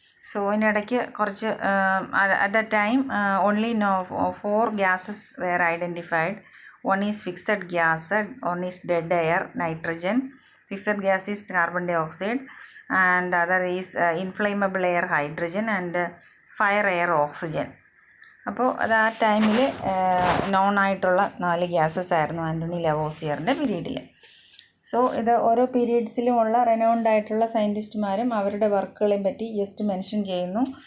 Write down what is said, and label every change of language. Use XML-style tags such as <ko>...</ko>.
<en>so</en> <ml>ഇതിനിടയ്ക്ക് കുറച്ച്</ml> <en>At the time only 4 gases were identified. One is fixed gas, one is dead air, nitrogen. Fixed gas is carbon dioxide and the other is inflammable air, hydrogen, and fire air, oxygen.</en> <ml>അപ്പോൾ അത് ആ ടൈമിൽ non ആയിട്ടുള്ള 4 gases ആയിരുന്നു ആൻ്റണി ലെവോസിയറിൻ്റെ പീരീഡിൽ. So ഇത് ഓരോ പീരീഡ്സിലുമുള്ള റെനൗൺഡ് ആയിട്ടുള്ള സയൻറ്റിസ്റ്റുമാരും അവരുടെ വർക്കുകളെയും പറ്റി ജസ്റ്റ് മെൻഷൻ ചെയ്യുന്നു.</ml>